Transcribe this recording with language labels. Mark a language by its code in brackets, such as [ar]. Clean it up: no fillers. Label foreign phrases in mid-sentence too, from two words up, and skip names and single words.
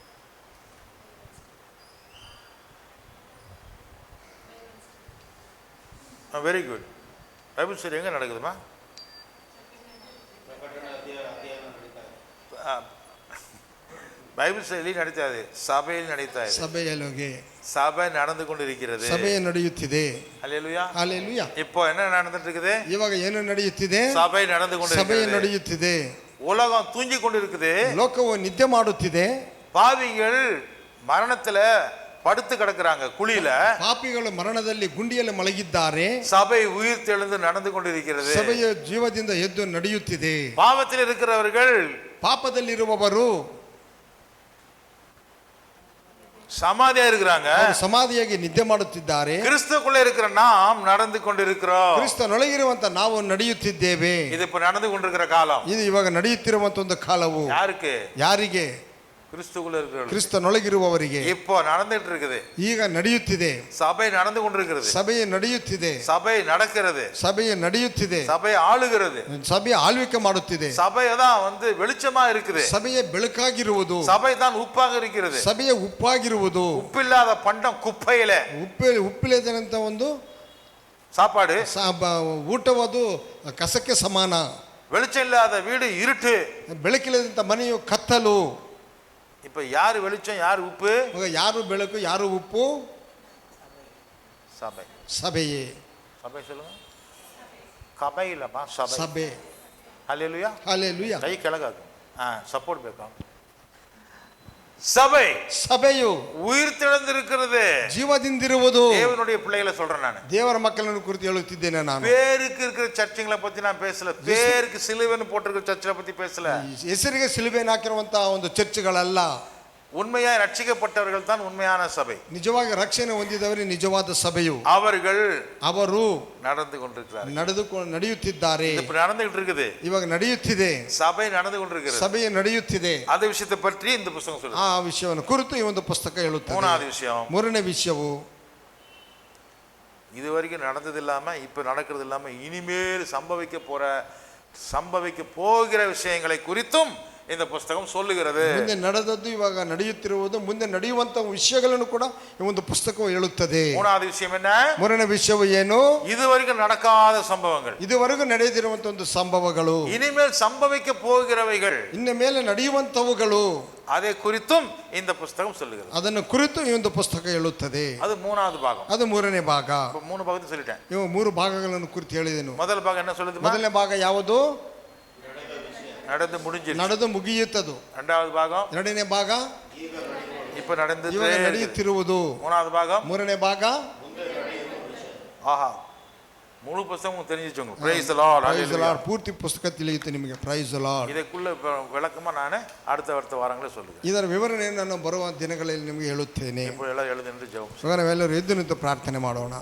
[kn] ಇವಾಗ ಏನು ನಡೆಯುತ್ತಿದೆ? [en] very good. Bible study [ta] எங்கே நடக்குதுமா? [en] Bible study [kn] ನಡೀತಾಯಿದೆ, ಸಭೆಯಲ್ಲಿ ನಡೀತಾ ಇದೆ. ಸಭೆಯಲ್ಲಿ [ta] சபை நடந்து கொண்டிருக்கிறது. [kn] ಸಭೆ ನಡೆಯುತ್ತಿದೆ. [ta] ஹல்லேலூயா. ஹல்லேலூயா. இப்போ என்ன நடந்துட்டு இருக்குது? [kn] ಇವಾಗ ಏನು ನಡೆಯುತ್ತಿದೆ? [ta] சபை நடந்து கொண்டிருக்கிறது. [kn] ಸಭೆ ನಡೆಯುತ್ತಿದೆ. [ta] உலகம் தூங்கி கொண்டிருக்குது. [kn] ಲೋಕವು ನಿದ್ದೆ ಮಾಡುತ್ತಿದೆ. [ta] பாவிகள் மரணத்துல படுத்து கிடக்குறாங்க குழியில. [kn] ಪಾಪಿಗಳು ಮರಣದಲ್ಲಿ ಗುಂಡಿಯಲ್ಲಿ ಮಲಗಿದ್ದಾರೆ. [ta] சபை உயிர் தெழுந்து நடந்து கொண்டிருக்கிறது. [kn] ಸಭೆಯ ಜೀವದಿಂದ ಎದ್ದು ನಡೆಯುತ್ತಿದೆ. [ta] பாவத்தில் இருக்கிறவர்கள், [kn] ಪಾಪದಲ್ಲಿರುವವರು [ta] சமாதியா இருக்கிறாங்க, [kn] ಸಮಾಧಿಯಾಗಿ ನಿದ್ದೆ ಮಾಡುತ್ತಿದ್ದಾರೆ. [ta] கிறிஸ்துக்குள்ள இருக்கிற நாம் நடந்து கொண்டிருக்கிறோம். [kn] ಕ್ರಿಸ್ತನೊಳಗಿರುವಂತ ನಾವು ನಡೆಯುತ್ತಿದ್ದೇವೆ. [ta] இது இப்ப நடந்து கொண்டிருக்கிற காலம். [kn] ಇದು ಇವಾಗ ನಡೆಯುತ್ತಿರುವಂತ ಒಂದು ಕಾಲವು. [ta] யாருக்கு? [kn] ಯಾರಿಗೆ? [ta] கிறிஸ்துக்குள்ள இருக்கிறவர்கள். [kn] ಕ್ರಿಸ್ತನೊಳಗಿರುವವರಿಗೆ [ta] இப்போ நடந்துட்டு இருக்குது. [kn] ಈಗ ನಡೆಯುತ್ತಿದೆ. [ta] சபை நடந்து கொண்டிருக்கிறது. [kn] ಸಭೆಯ ನಡೆಯುತ್ತಿದೆ. [ta] சபை நடக்கிறது. [kn] ಸಭೆಯ ನಡೆಯುತ್ತಿದೆ. [ta] சபை ஆளுகிறது. [kn] ಸಭೆಯ ಆಳ್ವಿಕೆ ಮಾಡುತ್ತಿದೆ. [ta] சபை தான் வெளிச்சமா இருக்குது. [kn] ಸಭೆಯ ಬೆಳಕಾಗಿರುವುದು. [ta] சபை தான் உப்பாக இருக்கிறது. [kn] ಸಭೆಯ ಉಪ್ಪಾಗಿರುವುದು. [ta] உப்பில்லாத பண்டம் குப்பையில. [kn] ಉಪ್ಪಿಲ್ಲದಂತ ಒಂದು [ta] சாப்பாடு, [kn] ಊಟವದು ಕಸಕ್ಕೆ ಸಮಾನ. [ta] வெளிச்சம் இல்லாத வீடு இருட்டு. [kn] ಬೆಳಕಿಲ್ಲದಂತ ಮನೆಯು ಕತ್ತಲು. [ta] இப்ப யாரு வெளிச்சம், யாரு உப்பு? [kn] ಯಾರು ಬೆಳಕು, ಯಾರು ಉಪ್ಪು? [ta] சபை. சபையே. சபை சொல்லுங்க. கபை இல்லப்பா, சபை. சபை. ஹல்லேலூயா. ஹல்லேலூயா. கை ಕೆಳಗಾಗ. சப்போர்ட் ಬೇಕಾ? சபை. சபையು உயிர் தெழுந்திருக்கிறது. [kn] ಜೀವದಿಂದಿರುವುದು. [ta] தேவனுடைய பிள்ளைகளை சொல்றேன் ನಾನು. [kn] ದೇವರ ಮಕ್ಕಳನ್ನು ಕುರಿತು ಹೇಳುತ್ತಿದ್ದೇನೆ ನಾನು. [ta] பேருக்கு இருக்கிற சர்ச்சுங்களை பத்தி நான் பேசல. பேருக்கு சிலுவைன்னு போட்டிருக்கிற சர்ச்சை பத்தி பேசல. [kn] ಹೆಸರಿಗೆ ಸಿಲುಬೆಯನ್ನು ಹಾಕಿರುವಂತಹ ಒಂದು ಚರ್ಚ್ಗಳಲ್ಲ. [ta] உண்மையாய் ரட்சிக்கப்பட்டவர்கள் தான் உண்மையான சபை. [kn] ನಿಜವಾಗಿ ರಕ್ಷಣೆ ಹೊಂದಿದವರೇ ನಿಜವಾದ ಸಭೆಯು. ಅವರು [ta] நடந்து கொண்டிருக்கிறார்கள். [kn] ನಡೆಯುತ್ತಿದ್ದಾರೆ. [ta] இப்ப நடந்துகிட்டு இருக்குது. [kn] ಇವಾಗ ನಡೆಯುತ್ತಿದೆ. [ta] சபை நடந்து கொண்டிருக்கிறது. [kn] ಸಭೆಯು ನಡೆಯುತ್ತಿದೆ. [ta] அந்த விஷயத்தை பற்றி இந்த புத்தகம் சொல்லுது. [kn] ಆ ವಿಷಯವನ್ನು ಕುರಿತು ಈ ಒಂದು ಪುಸ್ತಕ ಹೇಳುತ್ತದೆ. [ta] மூணாவது விஷயம். [kn] ಮೂರನೇ ವಿಷಯವು [ta] இதுவரைக்கும் நடந்தது இல்லாம இப்ப நடக்கிறது இல்லாம இனிமேல் சம்பவிக்க போகிற விஷயங்களை குறித்தும் இந்த புத்தகம் சொல்லுகிறது. [kn] ಮುಂದೆ ನಡೆದದ್ದು, ಇವಾಗ ನಡೆಯುತ್ತಿರುವುದು, ಮುಂದೆ ನಡೆಯುವಂತ ವಿಷಯಗಳನ್ನು ಕೂಡ ಈ ಒಂದು ಪುಸ್ತಕವು ಹೇಳುತ್ತದೆ. [ta] ಮೂರನೇ விஷயம் என்ன? [kn] ಮೂರನೇ ವಿಷಯವು ಏನು? [ta] இதுவரைக்கும் நடக்காத சம்பவங்கள், [kn] ಇದುವರೆಗೂ ನಡೆದಿರುವಂತ ಒಂದು ಸಂಭವಗಳು, [ta] இனிமேல் சம்பவிக்க போகிறவைகள், [kn] ಇನ್ನ ಮೇಲೆ ನಡೆಯುವಂತವುಗಳು, [ta] அதை குறித்தும் இந்த புத்தகம் சொல்லுகிறது. [kn] ಅದನ್ನು ಕುರಿತು ಈ ಒಂದು ಪುಸ್ತಕ ಹೇಳುತ್ತದೆ. [ta] அது மூணாவது பாகம். [kn] ಅದು ಮೂರನೇ ಭಾಗ. [ta] மூணு பாகத்தை சொல்லிட்டேன். [kn] ಇವು ಮೂರು ಭಾಗಗಳನ್ನು ಕುರಿತು ಹೇಳಿದೆನು. [ta] முதல் பாகம் என்ன சொல்லுது? [kn] ಮೊದಲನೇ ಭಾಗ ಯಾವುದು? [ta] நடந்து முடிஞ்சிருச்சு, [kn] ನಡೆದು ಮುಗಿಯುತ್ತದು. [ta] இரண்டாவது பாகம். [kn] ಎರಡನೇ ಭಾಗ [ta] இப்ப நடந்து [kn] ನಡೆಯುತ್ತಿರುವುದು. [ta] மூணாவது பாகம். [kn] ಮೂರನೇ ಭಾಗ. [ta] ஆஹா, முழு புத்தகமும் தெரிஞ்சிச்சுங்க. [en] Praise the Lord. [ta] ஹalleluya. [kn] ಪೂರ್ತಿ ಪುಸ್ತಕ ತಿಳಿಯುತ್ತೆ ನಿಮಗೆ. [en] Praise the Lord. [ta] ಇದಕ್ಕುள்ள விளக்கமா ನಾನು அடுத்த ವಾರங்களೇ சொல்லுவேன். [kn] ಇದರ ವಿವರಣೆಯನ್ನು ನಾನು ಬರುವ ದಿನಗಳಲ್ಲಿ ನಿಮಗೆ ಹೇಳುತ್ತೇನೆ. [ta] இப்போ ಎಲ್ಲ எழுதி நின்று ஜெபம். [kn] ನಾವೆಲ್ಲರೂ ಎದ್ದು ನಿಂತು ಪ್ರಾರ್ಥನೆ ಮಾಡೋಣ.